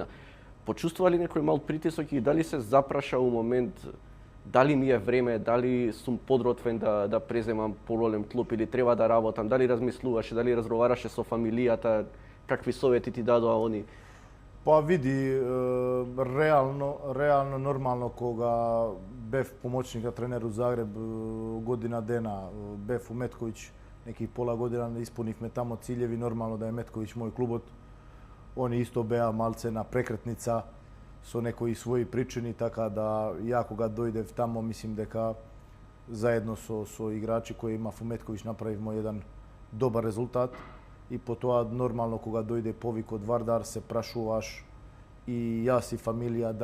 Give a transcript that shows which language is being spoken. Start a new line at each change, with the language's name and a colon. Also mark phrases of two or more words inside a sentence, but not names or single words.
Macedonian: Почувствува ли некој мал притисок и дали се запраша у момент дали ми е време, дали сум подготвен да преземам поголем клуб или треба да работам, дали размислуваше, дали разговараше со фамилијата, какви совети ти дадоа они? Па види, реално нормално кога бев помоćник тренер у Загреб година дена, бев у Метковиќ, неких пола година испунивме тамо циљеви, нормално да је Метковиќ мој клубот. Они исто беа малце на прекретница со некој свои причини, така да ја кога дојдем тамо мислим дека заједно со играчи који има Метковиќ направимо један добар резултат и по тоа нормално кога дојде повик од Вардар се прашуваш и ја си фамилија, да